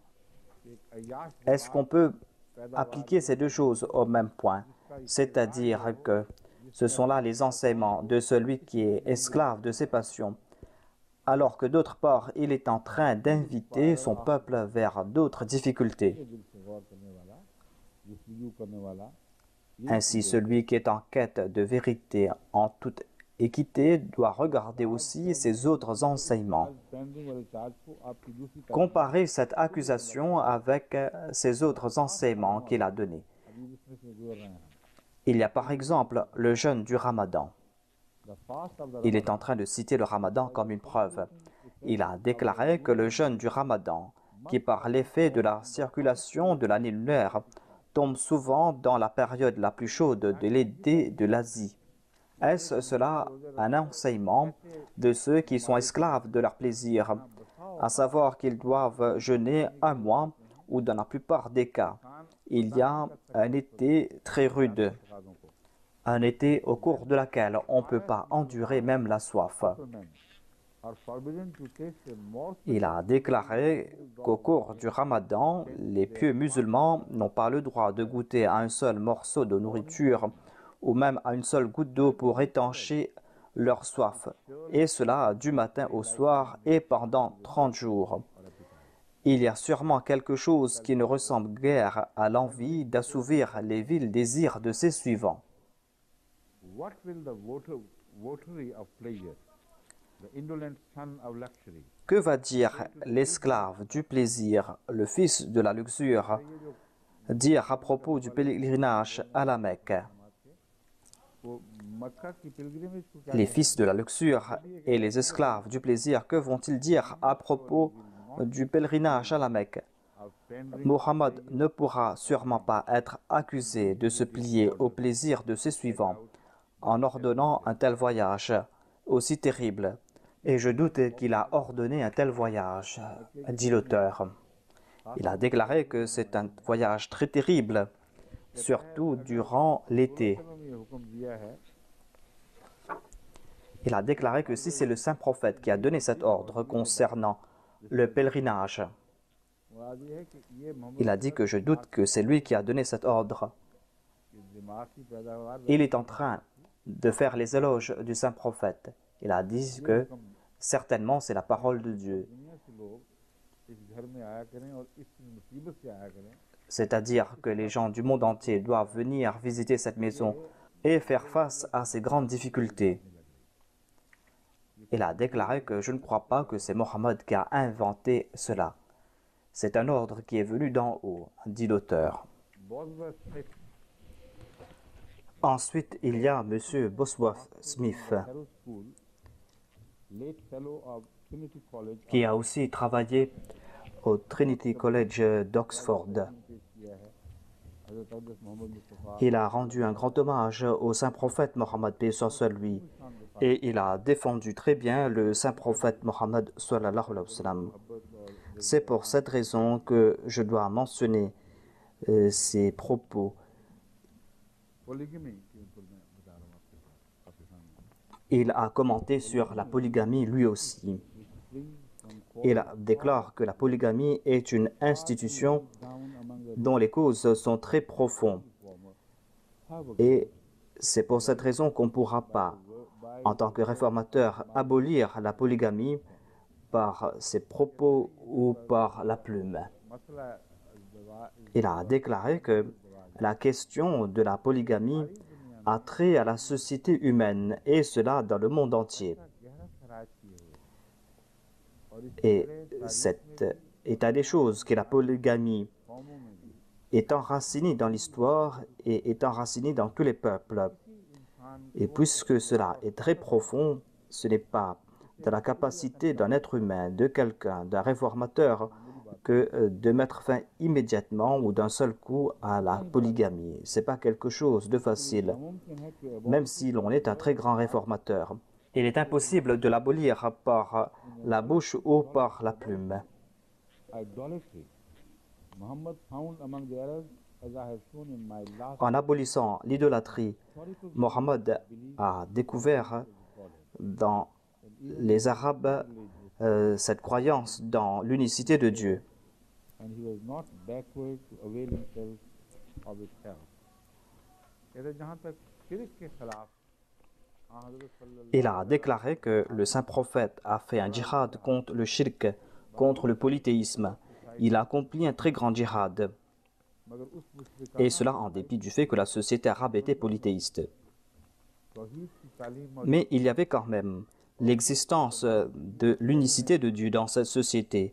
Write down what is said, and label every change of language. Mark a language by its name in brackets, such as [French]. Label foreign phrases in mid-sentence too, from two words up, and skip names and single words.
[French] Est-ce qu'on peut appliquer ces deux choses au même point? C'est-à-dire que ce sont là les enseignements de celui qui est esclave de ses passions, alors que d'autre part, il est en train d'inviter son peuple vers d'autres difficultés. [Urdu] دل سے غور کرنے والا جستجو کرنے والا [French] Ainsi, celui qui est en quête de vérité en toute équité doit regarder aussi ces autres enseignements. [Urdu] سٹینڈنگ والے چارج کو آپ کی دوسری تعلیم [French] Comparez cette accusation avec ces autres enseignements qu'il a donnés. [Urdu] ابھی اس میں سے گزر رہے ہیں [French] Il y a par exemple le jeûne du Ramadan. [English] the fast of the [French] Il est en train de citer le Ramadan comme une preuve. Il a déclaré que le jeûne du Ramadan, qui par l'effet de la circulation de l'année lunaire, tombe souvent dans la période la plus chaude de l'été de l'Asie. Est-ce cela un enseignement de ceux qui sont esclaves de leur plaisir, à savoir qu'ils doivent jeûner un mois ou dans la plupart des cas, il y a un été très rude, [Urdu] تقاضوں کو [French] un été au cours de laquelle on ne peut pas endurer même la soif. [English] are forbidden to taste a morsel [French] Il a déclaré qu'au cours du Ramadan, les pieux musulmans n'ont pas le droit de goûter à un seul morceau de nourriture ou même à une seule goutte d'eau pour étancher leur soif, et cela du matin au soir et pendant 30 jours. Il y a sûrement quelque chose qui ne ressemble guère à l'envie d'assouvir les vils désirs de ses suivants. [English] what will the voter votary of pleasure, the indolent son of luxury. [French] Que va dire l'esclave du plaisir, le fils de la luxure, dire à propos du pèlerinage à la Mecque? [Urdu] وہ مکہ کی pilgrimage کو کیا [French] Les [Urdu] कहते [French] fils de la luxure et les esclaves du plaisir, que vont-ils dire à propos du pèlerinage à la Mecque? [Urdu] हैं? [English] Of tendering [French] Mohammed ne pourra sûrement pas être accusé de se plier au plaisir de ses suivants en ordonnant un tel voyage aussi terrible. Et je doute qu'il a ordonné un tel voyage, dit l'auteur. Il a déclaré que c'est un voyage très terrible, surtout durant l'été. [Urdu] میں یہ حکم دیا ہے [French] Il a déclaré que si c'est le saint prophète qui a donné cet ordre concernant le pèlerinage, [Urdu] مراد یہ ہے کہ یہ محمد [French] il a dit que je doute que c'est lui qui a donné cet ordre. [Urdu] کے دماغ کی پیداوار [French] Il est en train de faire les éloges du saint prophète. Il a dit que certainement c'est la parole de Dieu. [Urdu] دنیا سے لوگ اس گھر میں آیا کریں اور اس مصیبت سے آیا کریں [French] C'est-à-dire que les gens du monde entier doivent venir visiter cette maison et faire face à ces grandes difficultés. Il a déclaré que je ne crois pas que c'est Mohammed qui a inventé cela. C'est un ordre qui est venu d'en haut, dit l'auteur. Bosworth Smith, Ensuite, il y a M. Bosworth Smith, [English] Harrow School, late fellow of Trinity College, [French] qui a aussi travaillé au Trinity College d'Oxford. [Urdu] پیش کیا ہے حضرت اقدس محمد مصطفیٰ [French] Il a rendu un grand hommage au saint prophète Mohammed, paix soit sur lui, et il a défendu très bien le saint prophète Mohammed [Arabic] sallallahu alayhi wa sallam. [French] C'est pour cette raison que je dois mentionner ses propos. [Urdu] پولیگمی کے اوپر میں بتا رہا ہوں آپ کے سامنے [French] Il a commenté sur la polygamie lui aussi. Il déclare que la polygamie est une institution dont les causes sont très profondes. Et c'est pour cette raison qu'on ne pourra pas, en tant que réformateur, abolir la polygamie par ses propos ou par la plume. [Urdu] मसला [French] Il a déclaré que la question de la polygamie a trait à la société humaine, et cela dans le monde entier. [Urdu] گہرا خراج کیے ہوئے اور اس [French] Et cet état des choses, que la polygamie [Urdu] قوموں میں بھی [French] est enracinée dans l'histoire et est enracinée dans tous les peuples. [Urdu] इंसान [French] Et puisque cela est très profond, ce n'est pas de la capacité d'un être humain, de quelqu'un, d'un réformateur, que de mettre fin immédiatement ou d'un seul coup à la polygamie. Ce n'est pas quelque chose de facile, [Urdu] ممکن ہے کہ [French] même si l'on est un très grand réformateur. Il est impossible de l'abolir par la bouche ou par la plume. [English] idolatry Muhammad found among the Arabs, as I have shown in my last [French] En abolissant l'idolâtrie, [English] historical [French] Mohammed a découvert dans les Arabes cette croyance dans l'unicité de Dieu. [English] and he was not backward to avail himself of its help. [Urdu] کہتے جہاں تک شرک کے خلاف حضرت صلی اللہ [French] Il a déclaré que le saint prophète a fait un djihad contre le shirk, contre le polythéisme. Il a accompli un très grand djihad, [Urdu] مگر اس مشرک [French] et cela en dépit du fait que la société arabe était polythéiste. [Urdu] توحید کی تعلیم [French] Mais il y avait quand même l'existence de l'unicité de Dieu dans cette société.